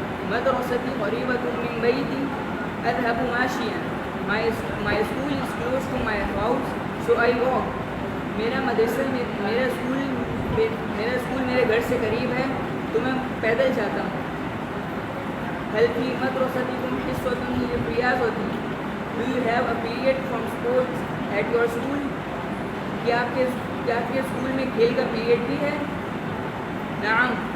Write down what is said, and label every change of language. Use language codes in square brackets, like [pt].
[ar] مدرستي قريبة من بيتي أذهب ماشيا. [en] My school is close to my house so I walk. [ur] میرا school میرے گھر سے قریب ہے تو میں پیدل جاتا ہوں. [ar] هل في مدرستكم حصة للرياضة؟ [en] Do you have a period from sports at your school? [ur] کیا آپ کے اسکول میں کھیل کا پیریڈ بھی ہے؟ نعم.